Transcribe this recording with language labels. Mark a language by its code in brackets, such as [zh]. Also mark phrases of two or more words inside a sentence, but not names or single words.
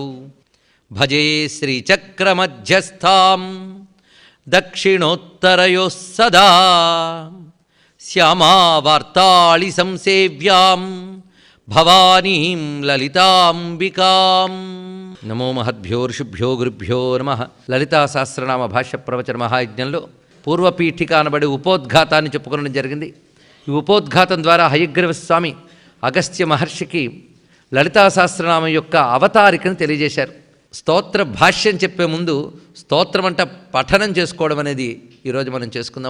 [sa] भजे श्रीचक्रमध्यस्थां दक्षिणोत्तरयोः सदा श्यामावार्ताळि संसेव्यां भवानीं ललितांबिकां। नमो महद्भ्यो ऋषिभ्यो गुरुभ्यो नमः। [te] లలితా సహస్రనామ భాష్య ప్రవచన మహాయజ్ఞంలో పూర్వపీఠిక అనబడి ఉపోద్ఘాతాన్ని చెప్పుకోవడం జరిగింది. ఈ ఉపోద్ఘాతం ద్వారా హయగ్రీవ స్వామి అగస్త్య మహర్షికి లలితా సహస్రనామం యొక్క అవతారికను తెలియజేశారు. స్తోత్ర భాష్యం చెప్పే ముందు స్తోత్రం అంటే పఠనం చేసుకోవడం అనేది ఈరోజు మనం చేసుకుందాం.